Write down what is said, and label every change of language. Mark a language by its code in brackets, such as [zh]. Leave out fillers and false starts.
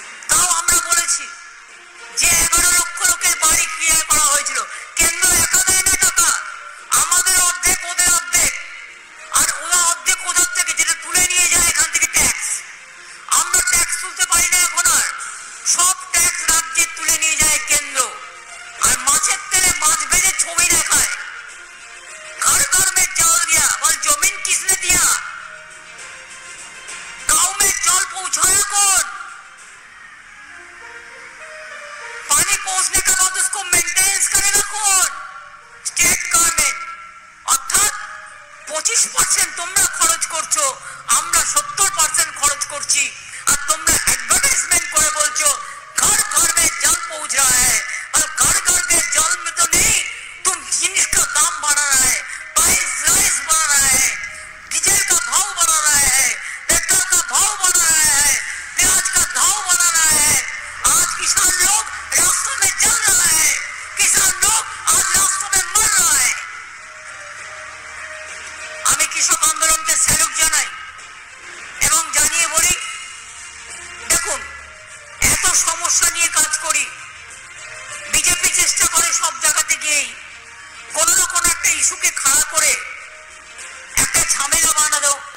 [bn] তাও আমরা বলেছি যে 11 লক্ষ লোকের বাড়ি ক্লিয়ার করা হয়েছিল। কেন্দ্র একা দেয় না টাকা, আমাদের অর্ধেক ওদের অর্ধেক, আর ওরা অর্ধেক ওদের থেকে যেটা তুলে নিয়ে যায় এখান থেকে ট্যাক্স। আমরা ট্যাক্স তুলতে পারি না এখন, আর সব ট্যাক্স রাজ্যে তুলে নিয়ে যায় কেন্দ্র। আর মাছের তেলে মাছ ভেজে ছবি দেখায়, [hi] घर घर में जल दिया, बोल जमीन किसने दिया, गांव में जल पहुंचाया कौन, पानी पहुंचने के बाद उसको मेंटेनेंस करेगा कौन, स्टेट गवर्नमेंट। [bn] অর্থাৎ 25% তোমরা খরচ করছো, আমরা 70% খরচ করছি। আর তোমরা অ্যাডভার্টাইজমেন্ট করে বলছো [hi] घर घर में जल पहुंच रहा है, और घर घर के जल में तो नहीं, तुम जिनिस का दाम बढ़ा रहा है, प्राइस बढ़ा रहा है, डीजल का भाव बढ़ा रहा है, पेट्रोल का भाव बढ़ा रहा है, प्याज का भाव बढ़ा रहा है। आज किसान लोग रास्तों में जल रहा है, किसान लोग आज रास्तों में मर रहा है। [bn] আমি কৃষক আন্দোলনকে স্যালুট জানাই এবং জানিয়ে বলি, দেখুন, এত সমস্যা নিয়ে কাজ করি, বিজেপি চেষ্টা করে সব জায়গাতে গিয়েই কোন না কোন একটা ইস্যুকে খাড়া করে একটা ঝামেলা বানানো।